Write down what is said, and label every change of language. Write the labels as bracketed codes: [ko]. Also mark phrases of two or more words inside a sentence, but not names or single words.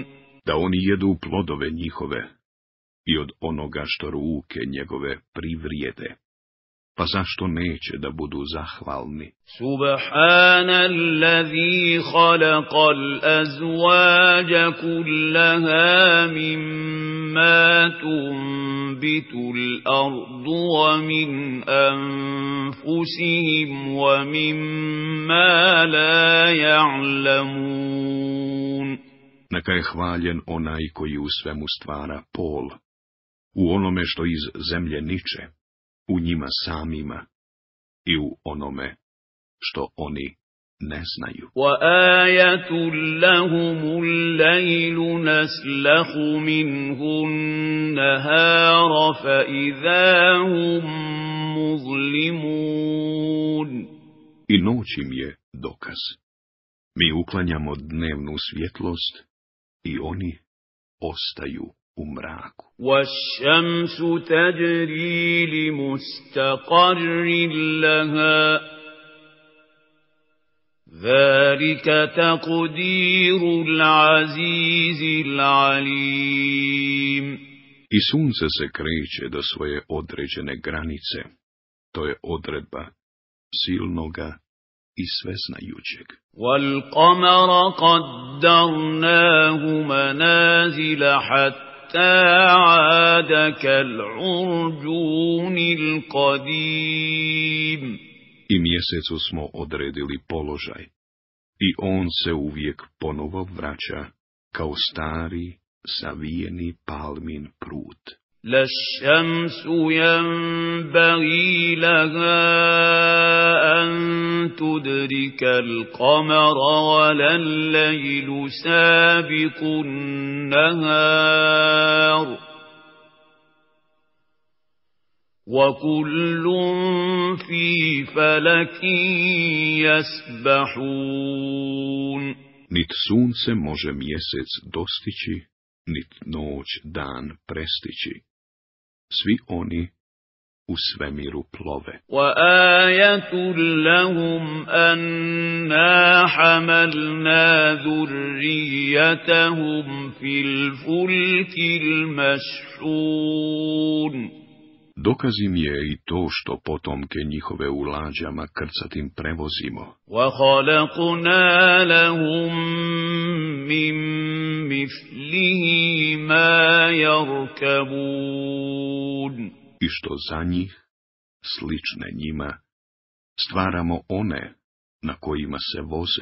[bs] Da oni jedu plodove njihove i od onoga što ruke njegove privrijede. Pa zašto neće da budu zahvalni? [ar] سُبْحَانَ الَّذِي خَلَقَ الْأَزْوَاجَ كُلَّهَا مِمَّا تُنبِتُ الْأَرْضُ وَمِنْ أَنفُسِهِمْ وَمِمَّا لَا يَعْلَمُونَ. [bs] Neka je hvaljen onaj koji u svemu stvara pol, u onome što iz zemlje niče, u njima samima i u onome što oni ne znaju. [ar] وَآيَةٌ لَّهُمُ اللَّيْلُ نَسْلَخُ مِنْهُ النَّهَارَ فَإِذَا هُم مُّظْلِمُونَ. [bs] I noć im je dokaz. Mi uklanjamo dnevnu svjetlost i oni ostaju u mraku. [ar] وَالشَّمْسُ تَجْرِي لِمُسْتَقَرٍّ لَّهَا ذَلِكَ تَقْدِيرُ الْعَزِيزِ الْعَلِيمِ. [bs] I sunce se kreće do svoje određene granice. To je odredba silnoga i sveznajućeg. [ar] وَالْقَمَرَ قَدَّرْنَاهُ مَنَازِلَ حَتَّى عَادَ كَالْعُرْجُونِ الْقَدِيمِ. [bs] I mjesecu smo odredili položaj, i on se uvijek ponovo vraća kao stari, savijeni palmin prut. [ar] لا الشمس ينبغي لها أن تدرك القمر ولا الليل سابق النهار وكل في فلك يسبحون. [bs] Nit sunce može mjesec dostići, nit noć dan prestići. Svi oni u svemiru plove. [ar] وآية لهم أنا حملنا ذريتهم في الفلك المشحون. [bs] Dokaz im je i to što potomke njihove u lađama krcatim prevozimo. [ar] وَخَلَقْنَا لَهُم مِّن مِّثْلِهِ مَا يَرْكَبُونَ. [bs] I što za njih, slične njima, stvaramo one na kojima se voze.